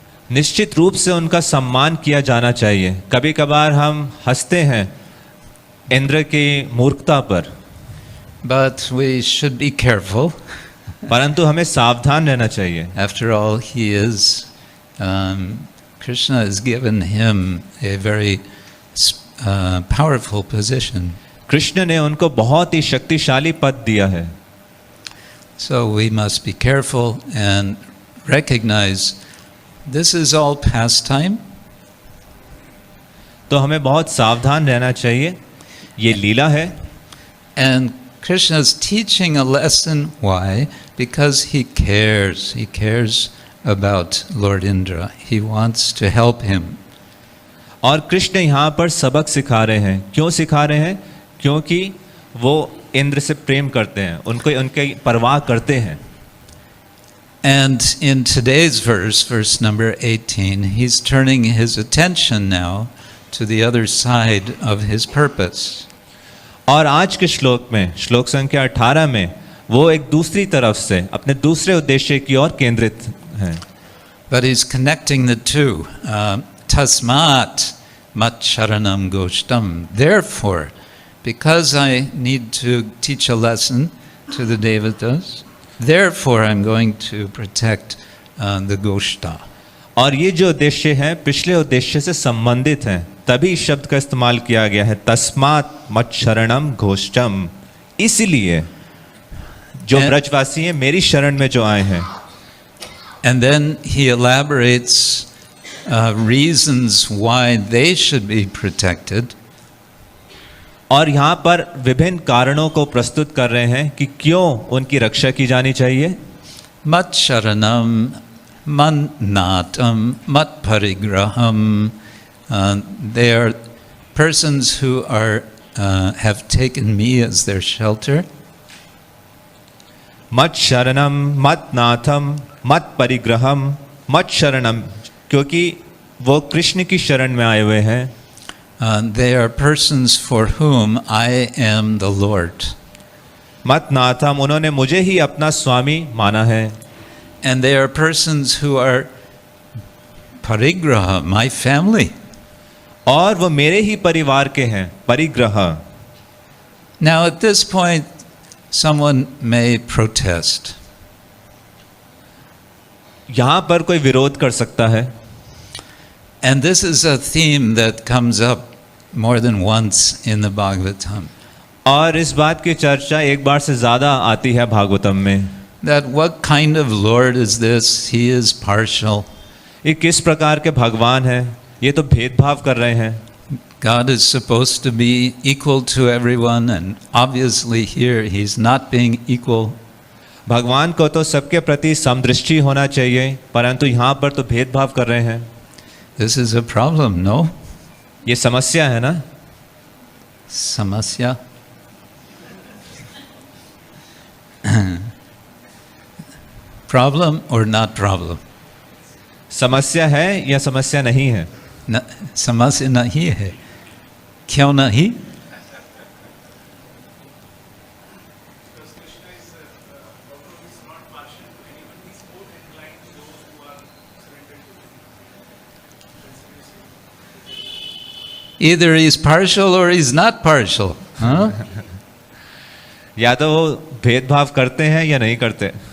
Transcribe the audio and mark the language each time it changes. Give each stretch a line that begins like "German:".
Hindi: निश्चित रूप से उनका सम्मान किया जाना चाहिए. कभी कभार हम हंसते हैं इंद्र की मूर्खता पर.
English: But we should be careful.
Hindi: परंतु हमें सावधान रहना चाहिए.
English: After all, he is Krishna has given him a very powerful position.
Hindi: Krishna ने उनको बहुत ही शक्तिशाली पद दिया है.
English: So we must be careful and recognize this is all pastime.
Hindi: तो हमें बहुत सावधान रहना चाहिए. ये लीला है.
English: And Krishna is teaching a lesson. Why? Because he cares. He cares about Lord Indra. He wants to help him.
Hindi: और कृष्ण यहाँ पर सबक सिखा रहे हैं. क्यों सिखा रहे हैं? क्योंकि वो इंद्र से प्रेम करते हैं, उनको उनके परवाह करते हैं.
English: And in today's verse, verse number 18, he's turning his attention now to the other side of his purpose.
Hindi: और आज के श्लोक में, श्लोक संख्या 18 में, वो एक दूसरी तरफ से अपने दूसरे उद्देश्य की ओर केंद्रित हैं.
English: But he's connecting the two.
Sanskrit: Tasmāt, mac-charaṇaṁ goṣṭhaṁ.
English: Therefore, because I need to teach a lesson to the devatas, therefore I'm going to protect the goṣṭha.
Hindi: और ये जो उद्देश्य है पिछले उद्देश्य से संबंधित हैं, तभी शब्द का इस्तेमाल किया गया है
Sanskrit: तस्मात मत-शरणम गोṣṭhaṁ.
Hindi: इसलिए जो ब्रजवासी हैं मेरी शरण में जो आए हैं.
English: And then he elaborates reasons why they should be protected.
Hindi: और यहाँ पर विभिन्न कारणों को प्रस्तुत कर रहे हैं कि क्यों उनकी रक्षा की जानी चाहिए.
Sanskrit: mac-charaṇaṁ, man-nāthaṁ, mat-parigraham.
English: They are persons who have taken me as their shelter.
Sanskrit: mat-śaraṇam, mat-nātham, mat-parigraham, mat-śaraṇam,
Hindi: क्योंकि वो कृष्ण की शरण में आए हुए हैं.
English: They are persons for whom I am the Lord.
Sanskrit: mat-nātham,
Hindi: उन्होंने मुझे ही अपना स्वामी माना है.
English: And they are persons who are parigraha, my family.
Hindi: और वो मेरे ही परिवार के हैं, परिग्रह.
English: Now at this point, someone may protest.
Hindi: यहाँ पर कोई विरोध कर सकता है.
English: And this is a theme that comes up more than once in the Bhagavatam.
Hindi: और इस बात की चर्चा एक बार से ज़्यादा आती है भागवतम में.
English: That what kind of Lord is this? He is partial.
Hindi: ये किस प्रकार के भगवान हैं? ये तो भेदभाव कर रहे हैं.
English: God is supposed to be equal to everyone, and obviously here he's not being equal.
Hindi: भगवान को तो सबके प्रति समदृष्टि होना चाहिए, परंतु यहाँ पर तो भेदभाव कर रहे हैं.
English: This is a problem, no?
Hindi: ये समस्या है ना. Samasya?
English: Problem or not problem?
Hindi: समस्या है या समस्या नहीं है. समस्या नहीं है. क्यों नहीं?
English: Either he's partial or he's not partial. Huh?
Hindi: या तो वो भेदभाव करते हैं या नहीं करते.